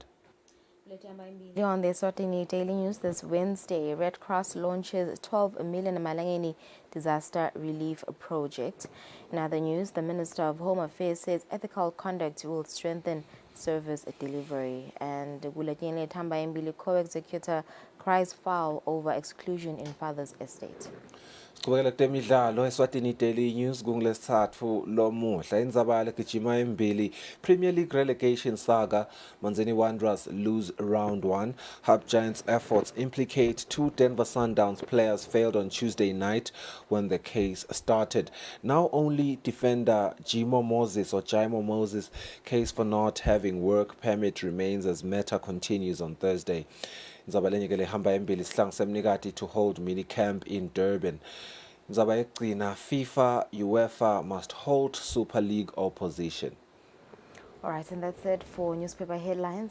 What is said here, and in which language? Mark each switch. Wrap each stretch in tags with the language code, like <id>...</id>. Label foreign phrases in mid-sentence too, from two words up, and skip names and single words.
<en>On the Eswatini Daily News this Wednesday, Red Cross launches 12 million Malangeni disaster relief project. In other news, the Minister of Home Affairs says ethical conduct will strengthen service delivery. And Gulatini Tamba Mbili co-executor cries foul over exclusion in father's estate.</en> <ss>Kubekela kutemidlalo Eswatini Daily News kungolesithathu lomuhla indzaba gijima embili</ss> <en>Premier League relegation saga Manzini Wanderers lose round 1. Hub Giants efforts implicate two Denver Sundowns players failed on Tuesday night when the case started. Now only defender Jaimo Moses case for not having work permit remains as matter continues on Thursday.</en> <ss>Indzaba lenye ke lehamba embili sihlangu semnikati</ss> <en>to hold mini camp in Durban.</en> <ss>Indzaba yekugcina</ss> <en>FIFA UEFA must hold Super League opposition. All right, and that's it for newspaper headlines.</en>